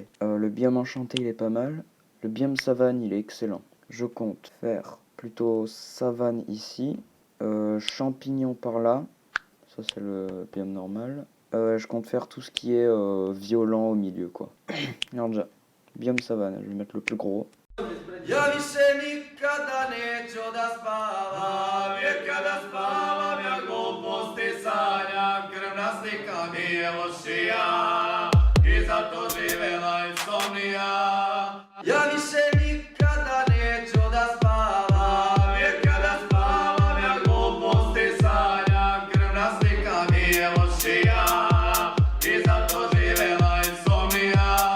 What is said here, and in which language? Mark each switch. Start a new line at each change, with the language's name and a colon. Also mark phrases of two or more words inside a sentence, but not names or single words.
French: Le biome enchanté il est pas mal, le biome savane il est excellent. Je compte faire plutôt savane ici, champignons par là, ça c'est le biome normal. Je compte faire tout ce qui est violent au milieu quoi. Alors déjà, biome savane, je vais mettre le plus gros.
Serbian: Ja više nikada neću da spavam, jer kada spavam ja gluposti sanjam, krvna slika mi je lošija i zato živela insomnija. Ja više nikada neću da spavam, jer kada spavam ja gluposti sanjam, krvna slika mi je lošija i zato živela insomnija.